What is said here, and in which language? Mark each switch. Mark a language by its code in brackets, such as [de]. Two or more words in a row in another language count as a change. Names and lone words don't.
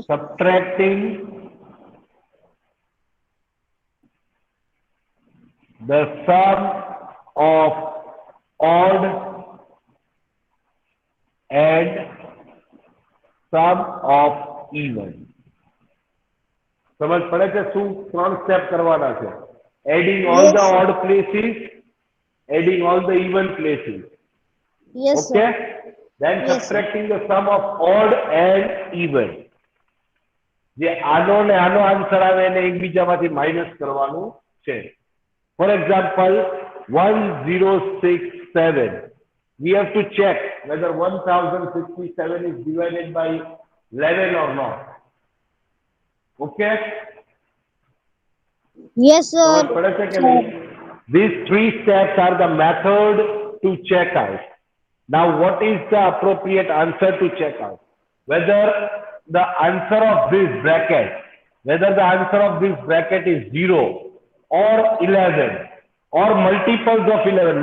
[en] Subtracting the sum of odd and sum of even. [gu] સમજ પડે છે શું ત્રણ સ્ટેપ કરવાના છે? [en] Adding all Yes, the sir. odd places, adding all the even places. Yes, Okay? sir. Then Yes, sir. subtracting the sum of odd and even. [gu] જે આનો ને આનો આન્સર આવે એને એકબીજામાંથી માઇનસ કરવાનું છે. [en] For example, 1067. We have to check whether 1067 is divided by 11 or not. Okay? Yes, sir. [gu] સમજ પડે છે કે નહીં? [en] These three steps are the method to check out. Now, what is the appropriate answer to check out? Whether the answer of this bracket, whether the answer of this bracket is 0 or 11 or multiples of 11.